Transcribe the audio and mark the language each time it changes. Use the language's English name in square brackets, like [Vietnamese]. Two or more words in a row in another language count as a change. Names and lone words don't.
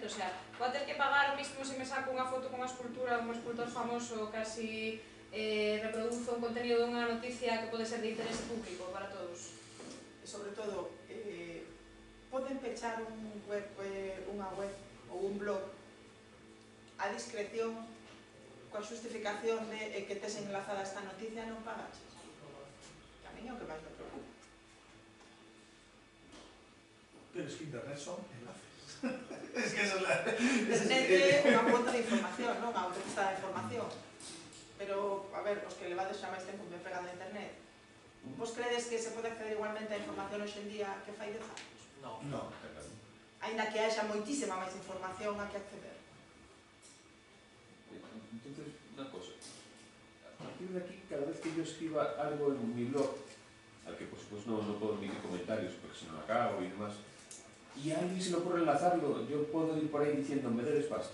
[Spanish] O sea, [Galician] vou ter que pagar mismo se me saco unha foto con unha escultura dun escultor famoso casi reproduzo un contenido dunha noticia que pode ser de interese público para todos. E sobre todo, poden pechar unha web ou un blog a discreción coa xustificación de que tes enlazada esta noticia non pagaches. A mí é o que máis me preocupa. [Spanish] Pero es que internet son enlaces. Es que eso es la... [Galician] Internet é unha fonte de información, non? A autopista de información. Pero, a ver, os que levades xa máis tempo ben pegado a internet, vos credes que se pode acceder igualmente a información hoxe en día que fai 10 anos? [Spanish] No. No. [Galician] Ainda que haxa moitísima máis información a que acceder. [Spanish] Entonces, una cosa. A partir de aquí, cada vez que yo escriba algo en mi blog, al que por supuesto no puedo emitir comentarios porque se me acabo y demás, y a alguien se le ocurre enlazarlo, yo puedo ir por ahí diciendo, me debes pasta.